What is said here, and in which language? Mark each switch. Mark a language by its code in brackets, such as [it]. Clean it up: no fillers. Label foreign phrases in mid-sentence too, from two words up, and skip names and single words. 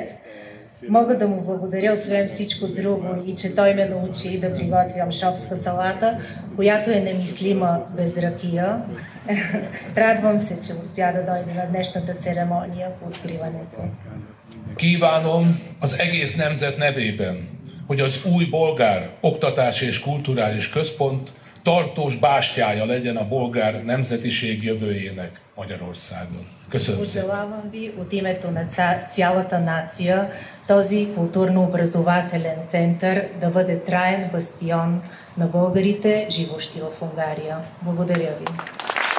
[bg] Мога да му благодаря освен всичко друго и че той ме научи да приготвям шопска салата, която е немислима без ракия. Радвам се, че успя да дойде на днешната церемония по откриването. [hu] Kívánom az egész nemzet nevében, hogy az új bolgár oktatási és kulturális központ tartós bástyája legyen a bolgár nemzetiség jövőjének Magyarországon. Köszönöm szépen. [bg] Пожелавам ви от името на цялата нация този културно-образователен център да бъде траен бастион на българите, живущи в Унгария. Благодаря ви.